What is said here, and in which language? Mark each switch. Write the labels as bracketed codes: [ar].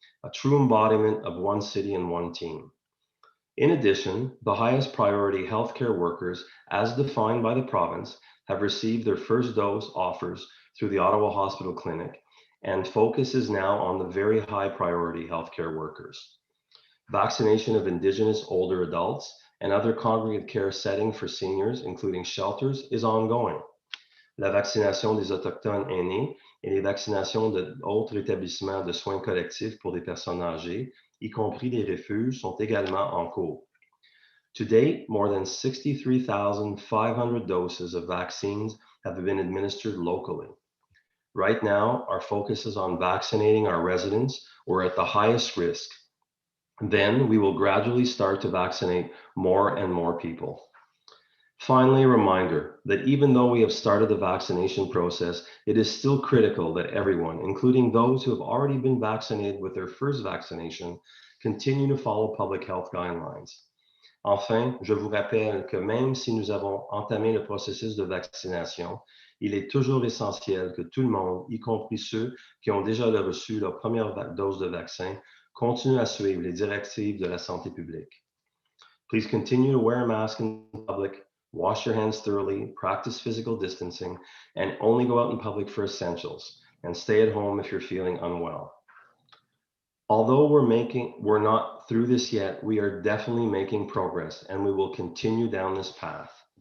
[en] A true embodiment of one city and one team. In addition, the highest priority healthcare workers, as defined by the province, have received their first dose offers through the Ottawa Hospital Clinic, and focus is now on the very high priority healthcare workers. Vaccination of Indigenous older adults and other congregate care setting for seniors, including shelters, is ongoing. [fr] La vaccination des Autochtones aînés et les vaccinations d'autres établissements de soins collectifs pour des personnes âgées, y compris les refuges, sont également en cours. [en] To date, more than 63,500 doses of vaccines have been administered locally. Right now, our focus is on vaccinating our residents who are at the highest risk. Then we will gradually start to vaccinate more and more people. Finally, a reminder that even though we have started the vaccination process, it is still critical that everyone, including those who have already been vaccinated with their first vaccination, continue to follow public health guidelines. [fr] Enfin, je vous rappelle que même si nous avons entamé le processus de vaccination, il est toujours essentiel que tout le monde, y compris ceux qui ont déjà reçu leur première dose de vaccin, continue à suivre les directives de la santé publique. [en] Please continue to wear a mask in public, wash your hands thoroughly, practice physical distancing, and only go out in public for essentials, and stay at home if you're feeling unwell. Although we're not through this yet, we are definitely making progress, and we will continue down this path.